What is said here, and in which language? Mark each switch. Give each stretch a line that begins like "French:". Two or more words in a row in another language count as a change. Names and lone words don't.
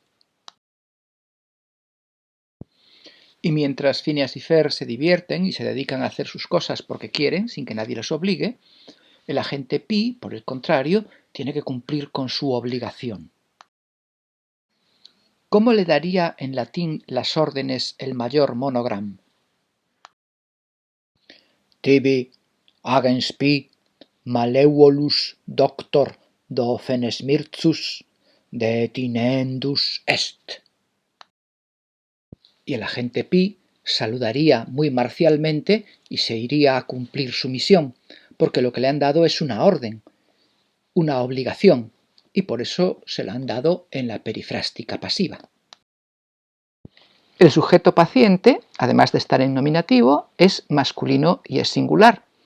Spanish: Y mientras Phineas y Ferb se divierten y se dedican a hacer sus cosas porque quieren, sin que nadie los obligue, el agente Pi, por el contrario, tiene que cumplir con su obligación. ¿Cómo le daría en latín las órdenes el mayor Monogram?
Latin: Tibi agens Pi malevolus doctor Dophenesmirzus detinendus est.
Spanish: Y el agente Pi saludaría muy marcialmente y se iría a cumplir su misión, porque lo que le han dado es una orden, una obligación, y por eso se la han dado en la perifrástica pasiva. El sujeto paciente, además de estar en nominativo, es masculino y es singular.